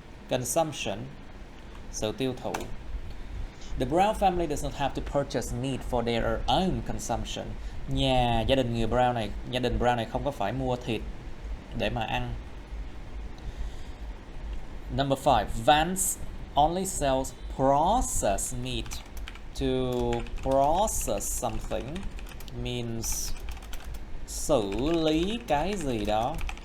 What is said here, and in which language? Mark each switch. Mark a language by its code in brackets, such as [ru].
[vi] Consumption, sự tiêu thụ. [en] The Brown family does not have to purchase meat for their own consumption. [vi] Gia đình Brown này không có phải mua thịt để mà ăn. [en] Number 5, Vance only sells processed meat. To process something means [vi] xử lý cái gì đó.